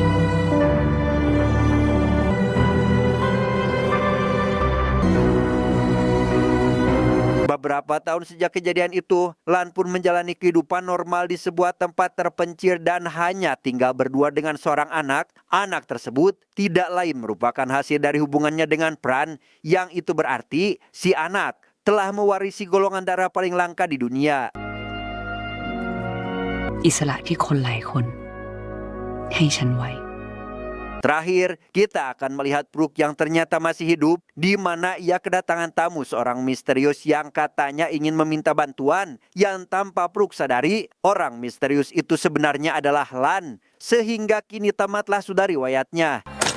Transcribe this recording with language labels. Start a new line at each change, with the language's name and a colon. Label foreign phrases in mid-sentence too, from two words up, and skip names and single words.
Indonesian: Beberapa tahun sejak kejadian itu, Lan pun menjalani kehidupan normal di sebuah tempat terpencil dan hanya tinggal berdua dengan seorang anak. Anak tersebut tidak lain merupakan hasil dari hubungannya dengan Pran, yang itu berarti si anak telah mewarisi golongan darah paling langka di dunia.
Thai: อิสระที่คนหลายคนให้ฉันไว้
Indonesian: Terakhir, kita akan melihat Brook yang ternyata masih hidup, di mana ia kedatangan tamu seorang misterius yang katanya ingin meminta bantuan, yang tanpa Brook sadari, orang misterius itu sebenarnya adalah Lan, sehingga kini tamatlah sudah riwayatnya.